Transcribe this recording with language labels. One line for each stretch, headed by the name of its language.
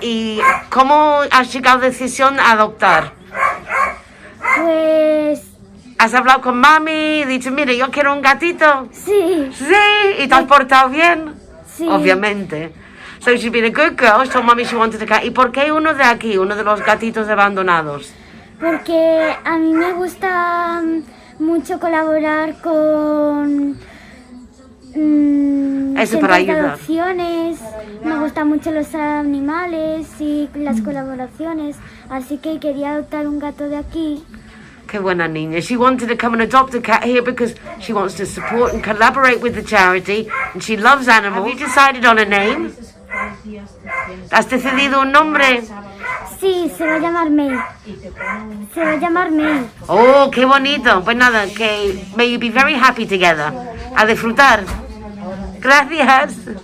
Spanish: ¿Y cómo has llegado a la decisión a adoptar? Pues ¿Has hablado con mami y dicho, mire, yo quiero un gatito? sí, Sí, ¿y te has portado bien? sí. Obviamente.
English: So she's been a good girl, she told mommy she wanted a cat.
Spanish: ¿Y por qué uno de aquí, uno de los gatitos abandonados? Porque a mí me gusta mucho colaborar con Eso para centros de ayudar. adopciones. Me gustan mucho los animales y las colaboraciones, así que quería adoptar un gato de aquí. Qué buena niña.
English: She wanted to come and adopt a cat here because she wants to support and collaborate with the charity, and she loves animals. Have you decided on a name?
Spanish: ¿Has decidido un nombre? Sí, se va a llamar May. Se va a llamar May. Oh, qué bonito. Pues nada, que
English: may you be very happy together.
Spanish: A disfrutar. Gracias.